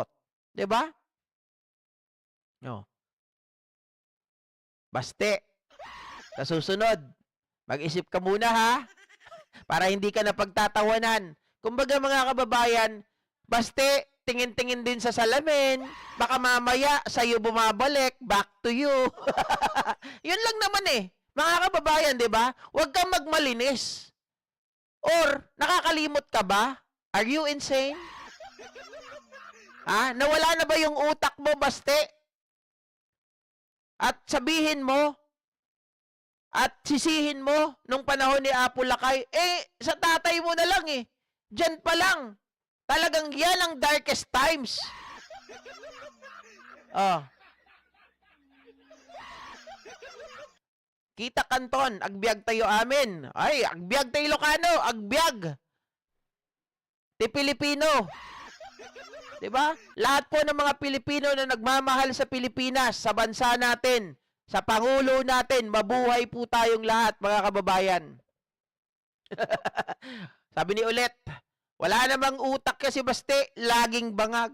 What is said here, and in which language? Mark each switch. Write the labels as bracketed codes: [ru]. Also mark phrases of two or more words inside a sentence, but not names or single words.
[tl] 'Di ba? No. Baste. Sa susunod, mag-isip ka muna ha, para hindi ka napagtatawanan. Kumbaga mga kababayan, baste, tingin-tingin din sa salamin, baka mamaya sa'yo bumabalik, [en] back to you. [tl] Yun lang naman eh. Mga kababayan, di ba? Huwag kang magmalinis. Or, nakakalimot ka ba? [en] Are you insane? [tl] Ha? Nawala na ba yung utak mo, baste? At sabihin mo, at sisihin mo, nung panahon ni Apo Lakay, sa tatay mo na lang eh. Diyan pa lang. Talagang yan ang [en] darkest times. [tl] Oh. [ilo] Kita kanton, agbyag tayo amin. Ay, agbyag tayo Ilocano, agbyag. Ti Pilipino. 'Di ba? [tl] Lahat po ng mga Pilipino na nagmamahal sa Pilipinas, sa bansa natin, sa pangulo natin, mabuhay po tayong lahat, mga kababayan. Sabi ni Ulit, wala namang utak kasi baste, laging bangag.